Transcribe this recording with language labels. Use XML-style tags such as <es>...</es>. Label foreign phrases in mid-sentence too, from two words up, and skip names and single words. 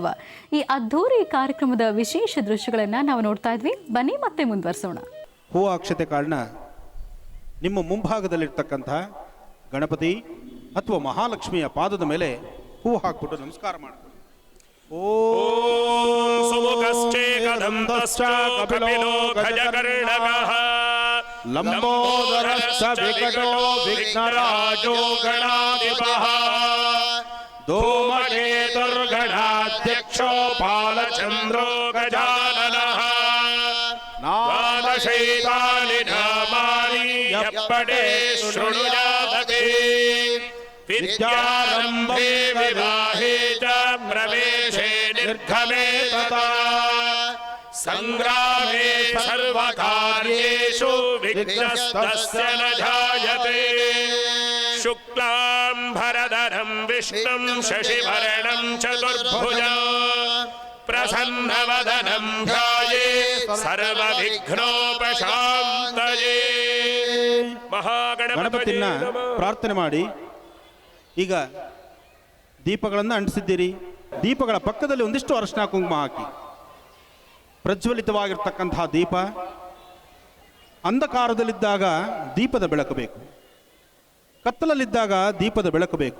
<kn>ಈ ಅದ್ಧೂರಿ ಕಾರ್ಯಕ್ರಮದ ವಿಶೇಷ ದೃಶ್ಯಗಳನ್ನು ನಾವು ನೋಡ್ತಾ ಇದ್ವಿ. ಬನ್ನಿ ಮತ್ತೆ ಮುಂದುವರಿಸೋಣ. ಹೂ ಅಕ್ಷತೆ ಕಾಳನ್ನ ನಿಮ್ಮ ಮುಂಭಾಗದಲ್ಲಿರ್ತಕ್ಕಂಥ ಗಣಪತಿ ಅಥವಾ ಮಹಾಲಕ್ಷ್ಮಿಯ ಪಾದದ ಮೇಲೆ ಹೂ ಹಾಕ್ಬಿಟ್ಟು ನಮಸ್ಕಾರ ಮಾಡಿ.</kn> <sa>ಓಂ ಸುಮುಖಶ್ಚೇಕದಂತಶ್ಚ ಕಪಿಲೋ ಗಜಕರ್ಣಕಃ ಲಂಬೋದರಶ್ಚ ವಿಕಟೋ ವಿಘ್ನರಾಜೋ ಗಣಾಧಿಪಃ ಧೂಮಕೇತುರ್ಗಣಾಧ್ಯಕ್ಷೋ ಬಾಲಚಂದ್ರೋ ಗಜಾನನಃ ನಾಮಶೈತಾನಿ ನಾಮಾನಿ ಯಪ್ಪಡೆ ಶೃಣುಯಾದತೆ ವಿದ್ಯಾರಂಭೆ ವಿವಾಹೇ ಚ ಪ್ರವೇಶೇ ನಿರ್ಗಮೇ ತಥಾ ಸಂಗ್ರಾಮೇ ಸರ್ವಕಾರ್ಯೇಷು ವಿಘ್ನಸ್ತಸ್ಯ ನ ಜಾಯತೆ. ಶುಕ್ಲಾಂಬರಧರಂ ವಿಷ್ಣುಂ ಶಶಿಭರಣಂ ಚತುರ್ಭುಜಂ ಪ್ರಸನ್ನವದನಂ ಧ್ಯಾಯೇತ್ ಸರ್ವವಿಘ್ನೋಪಶಾಂತಯೇ.</sa> <kn>ಗಣಪತಿನ ಪ್ರಾರ್ಥನೆ ಮಾಡಿ. ಈಗ ದೀಪಗಳನ್ನು ಅಂಟಿಸಿದ್ದೀರಿ. ದೀಪಗಳ ಪಕ್ಕದಲ್ಲಿ ಒಂದಿಷ್ಟು ಅರಶಿನ ಕುಂಕುಮ ಹಾಕಿ ಪ್ರಜ್ವಲಿತವಾಗಿರ್ತಕ್ಕಂತಹ ದೀಪ ಅಂಧಕಾರದಲ್ಲಿದ್ದಾಗ ದೀಪದ ಬೆಳಕು ಬೇಕು, ಕತ್ತಲಲ್ಲಿದ್ದಾಗ ದೀಪದ ಬೆಳಕು ಬೇಕು.</kn>